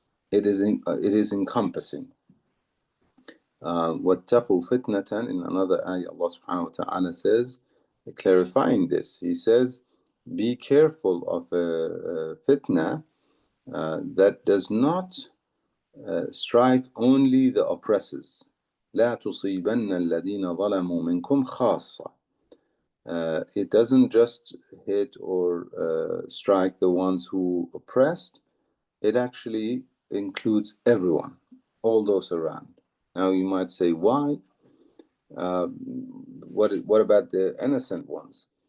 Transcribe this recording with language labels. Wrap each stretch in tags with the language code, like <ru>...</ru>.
<en>It is encompassing.</en> <ar>وَاتَّقُوا فِتْنَةً,</ar> <en>in another ayah, Allah subhanahu wa ta'ala says, clarifying this, He says, be careful of a fitna that does not strike only the oppressors.</en> <ar>لا تصيبن الذين ظلموا منكم خاصة.</ar> <en>It doesn't just hit or strike the ones who oppressed, it actually includes everyone, all those around. Now you might say, why? What about the innocent ones?</en>